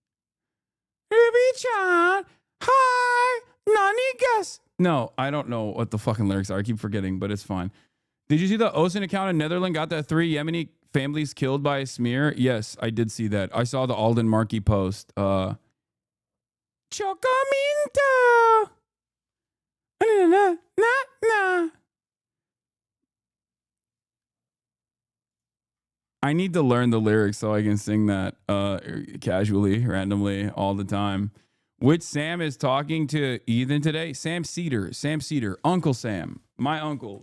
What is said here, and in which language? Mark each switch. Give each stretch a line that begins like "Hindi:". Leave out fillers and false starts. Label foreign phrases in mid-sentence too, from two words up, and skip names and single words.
English: Hi, Nunigus. No, I don't know what the fucking lyrics are. I keep forgetting, but it's fine. Did you see the MOHSEN account in Netherlands got that 3 Yemeni families killed by a smear? Yes, I did see that. I saw the Alden Markey post. Chocominto. Na, na, na. I need to learn the lyrics so I can sing that casually, randomly, all the time. Which Sam is talking to Ethan today? Sam Cedar. Uncle Sam. My uncle.